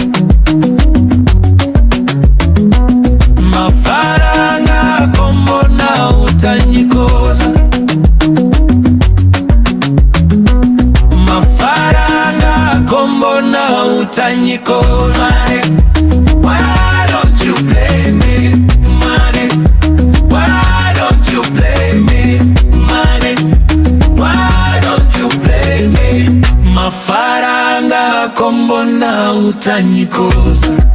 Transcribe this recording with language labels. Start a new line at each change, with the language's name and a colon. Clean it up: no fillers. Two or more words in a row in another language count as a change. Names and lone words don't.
Kinyarwanda: Mafaranga ko mbona utanyikoza? Mafaranga ko mbona utanyikoza?
English: Why don't you blame me? Money, why don't you blame me? Money, why don't you blame me?
Kinyarwanda: Mafaranga ko mbona utanyikoza?